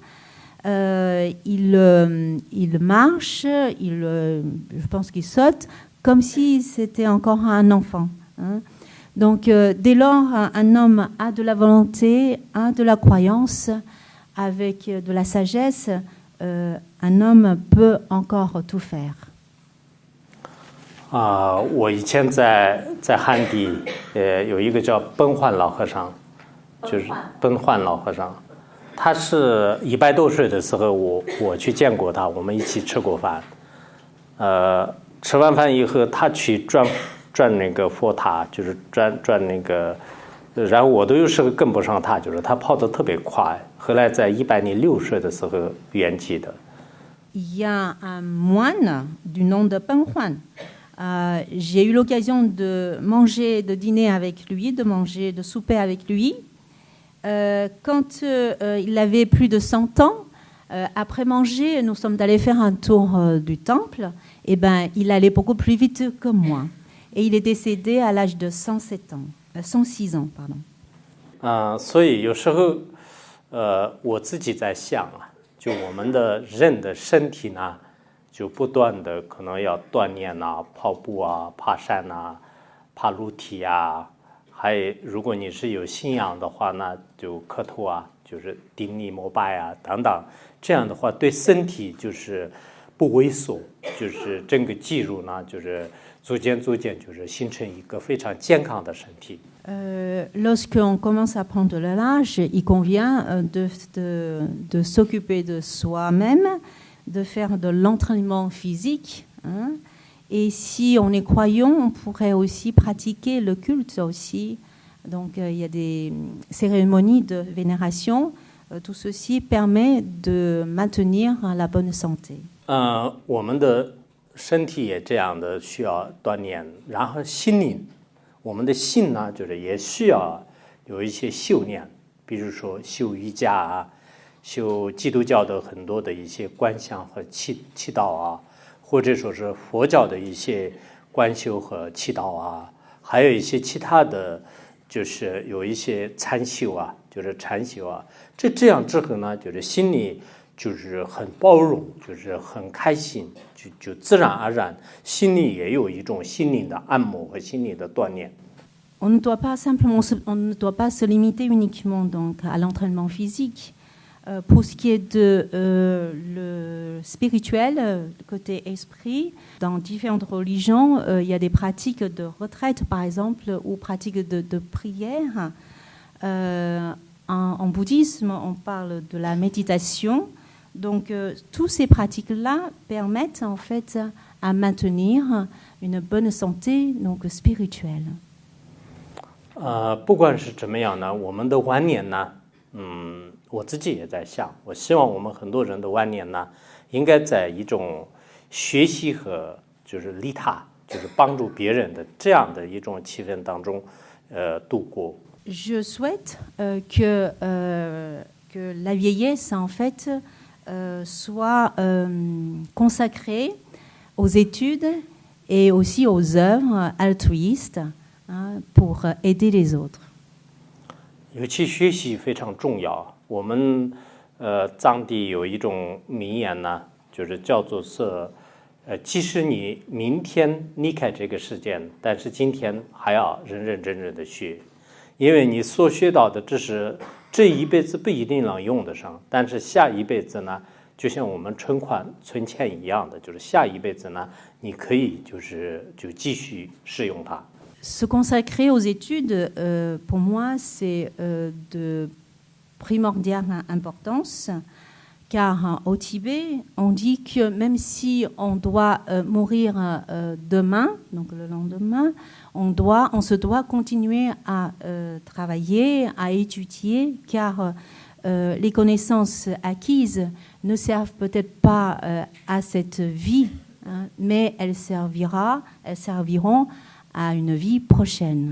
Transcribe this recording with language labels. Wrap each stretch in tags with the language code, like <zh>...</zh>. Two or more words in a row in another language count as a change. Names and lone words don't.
<fr>Il marche, je pense qu'il saute, comme si c'était encore un enfant. Hein. Donc, dès lors, un homme a de la volonté, a de la croyance, avec de la sagesse, un homme peut encore tout faire.</fr> <zh>我以前在汉地，有一个叫奔焕老和尚，就是奔焕老和尚，他是100多岁的时候，我去见过他，我们一起吃过饭。吃完饭以后，他去转那个佛塔，就是转那个，然后我都有时候跟不上他，就是他跑得特别快。后来在106岁的时候圆寂的。</zh> <fr>Il y a un moine du nom de Peng Huan. J'ai eu l'occasion de manger, de dîner avec lui, de souper avec lui. Quand il avait plus de 100 ans, après manger, nous sommes allés faire un tour du temple. Et ben, il allait beaucoup plus vite que moi. Et il est décédé à l'âge de 106 ans. Pardon.</fr> <zh>所以有时候，我自己在想啊，就我们的人的身体呢，就不断的可能要锻炼啊，跑步啊，爬山啊，爬楼梯啊，还有如果你是有信仰的话呢，就磕头啊，就是顶礼膜拜啊等等，这样的话对身体就是不萎缩，就是整个肌肉呢，就是逐渐就是形成一个非常健康的身体。</zh> <fr>Lorsqu'on commence à prendre de l'âge, il convient de s'occuper de soi-même, de faire de l'entraînement physique. Hein. Et si on est croyant, on pourrait aussi pratiquer le culte aussi. Donc il y a des cérémonies de vénération. Tout ceci permet de maintenir la bonne santé.</fr> <zh>我们的身体也这样的需要锻炼，然后心灵。我们的心呢，就是也需要有一些修炼，比如说修瑜伽啊，修基督教的很多的一些观想和祈祷啊，或者说是佛教的一些观修和祈祷啊，还有一些其他的，就是有一些禅修啊，就是禅修啊。这样之后呢，就是心里就是很包容，就是很开心，就自然而然，心里也有一种心灵的按摩和心灵的锻炼。</zh> <fr>On ne doit pas se limiter uniquement donc à l'entraînement physique. Pour ce qui est de le spirituel, le côté esprit, dans différentes religions, il y a des pratiques de retraite, par exemple, ou pratiques de prière. En bouddhisme, on parle de la méditation. Donc, toutes ces pratiques-là permettent en fait à maintenir une bonne santé donc spirituelle.</fr> <zh>不管是怎么样呢，我们的晚年呢，我自己也在想，我希望我们很多人的晚年呢，应该在一种学习和就是利他，就是帮助别人的这样的一种气氛当中，度过。</zh> <fr>Je souhaite que la vieillesse en fait soit consacrée aux études et aussi aux œuvres altruistes pour aider les autres.</fr> <zh>尤其学习非常重要。我们藏地有一种名言呢，就是叫做是，即使你明天离开这个世界，但是今天还要认认真真的学，因为你所学到的知识，这一辈子不一定能用得上，但是下一辈子呢，就像我们存钱一样的，就是下一辈子呢，你可以就继续使用它。</zh> <fr>Se consacrer aux études, pour moi, c'est de primordiale importance, car au Tibet, on dit que même si on doit mourir demain, donc le lendemain, on se doit continuer à travailler, à étudier, car les connaissances acquises ne servent peut-être pas à cette vie, hein, mais elles serviront à une vie prochaine.</fr>